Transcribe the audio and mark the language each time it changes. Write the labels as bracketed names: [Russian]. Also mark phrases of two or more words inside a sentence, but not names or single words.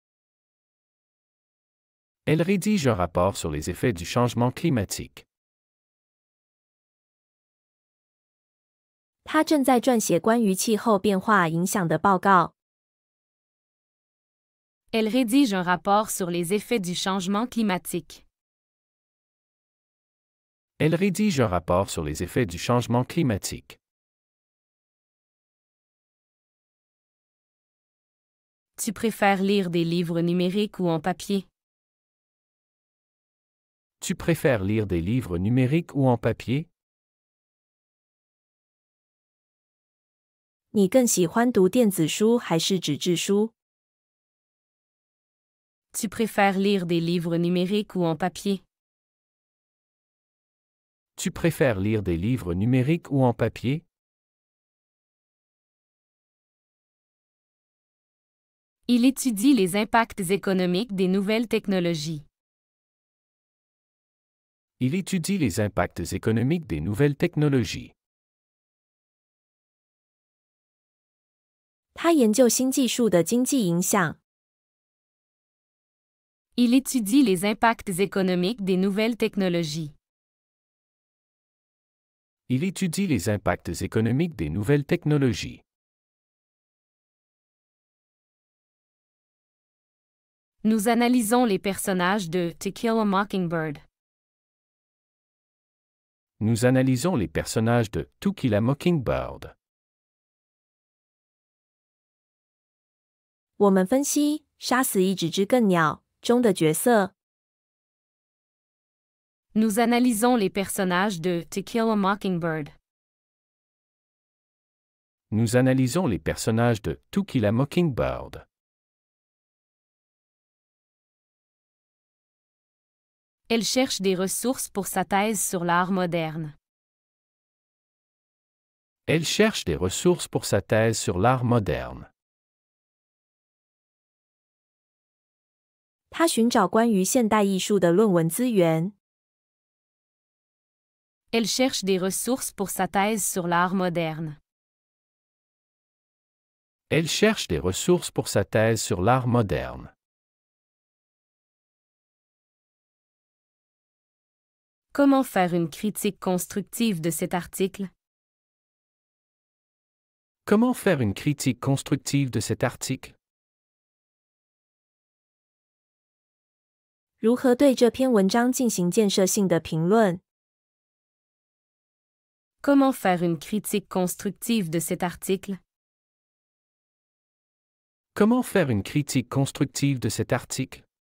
[French] Elle rédige un rapport sur les effets du changement climatique. [Chinese] 他正在撰写关于气候变化影响的报告。 [French] Elle rédige un rapport sur les effets du changement climatique. Elle rédige un rapport sur les effets du changement climatique. Tu préfères lire des livres numériques ou en papier? Tu préfères lire des livres numériques ou en papier? [Chinese] 你更喜欢读电子书还是纸质书？ [French] Tu préfères lire des livres numériques ou en papier? Tu préfères lire des livres numériques ou en papier? Il étudie les impacts économiques des nouvelles technologies. Il étudie les impacts économiques des nouvelles technologies. [Chinese] 他研究新技术的经济影响。 [French] Il étudie les impacts économiques des nouvelles technologies. Il étudie les impacts économiques des nouvelles technologies. Nous analysons les personnages de To Kill a Mockingbird. Nous analysons les personnages de To Kill a Mockingbird. [Chinese] 我们分析《杀死一只知更鸟》中的角色。 [French] Nous analysons les personnages de To Kill a Mockingbird. Nous analysons les personnages de To Kill a Mockingbird. Elle cherche des ressources pour sa thèse sur l'art moderne. Elle cherche des ressources pour sa thèse sur l'art moderne. [Chinese] 他寻找关于现代艺术的论文资源。 [French] Elle cherche des ressources pour sa thèse sur l'art moderne. Elle cherche des ressources pour sa thèse sur l'art moderne. Comment faire une critique constructive de cet article? Comment faire une critique constructive de cet article? [Chinese] 如何对这篇文章进行建设性的评论？ [French] Comment faire une critique constructive de cet article? Comment faire une critique constructive de cet article?